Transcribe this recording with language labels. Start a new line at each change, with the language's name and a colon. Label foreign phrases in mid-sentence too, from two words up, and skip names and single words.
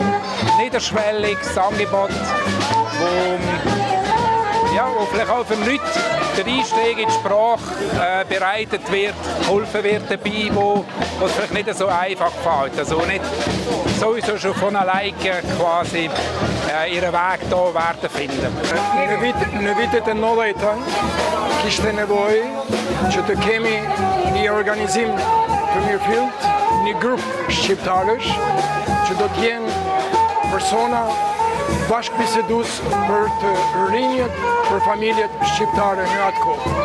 German: Niederschwelliges Angebot, wo vielleicht auch für Leute der Einstieg in die Sprache bereitet wird, geholfen wird dabei, wo es vielleicht nicht so einfach fällt. Also nicht sowieso schon von alleine quasi ihren Weg hier werden finden.
Albanian: Në vitet e 90-tan kishte nevojë që të kemi një organizim të mirëfillt, një grup shqiptarësh që do të jenë persona bashkëbisedues për të rinjët, për familjet shqiptare në atë kohë.